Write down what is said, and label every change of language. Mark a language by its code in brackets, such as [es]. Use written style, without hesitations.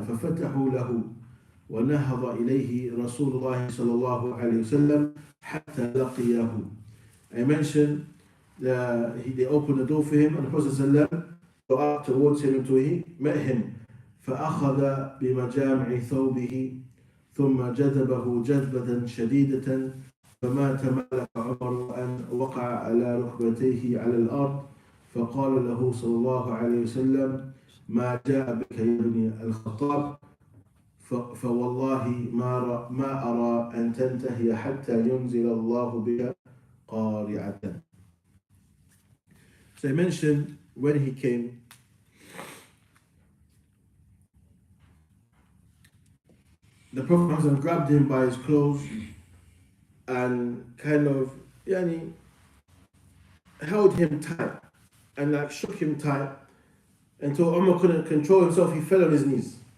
[ar] ففتحوا له ونهض إليه رسول الله صلى الله عليه وسلم حتى لقيه. [en] I mentioned they opened the door for him and the Prophet صلى الله عليه وسلم go up towards him until he met him. [ar] فأخذ بمجامع ثوبه ثم جذبه جذبة شديدة فما تمالك عمر أن وقع على ركبتيه على الأرض. فقال له صلى الله عليه وسلم ما جاء بك يا ابن الخطاب فوالله ما أرى أن تنتهي حتى ينزل الله بك قارعة. [en] So I mentioned when he came, the Prophet grabbed him by his clothes and kind of held him tight and shook him tight until Umar couldn't control himself. He fell on his knees.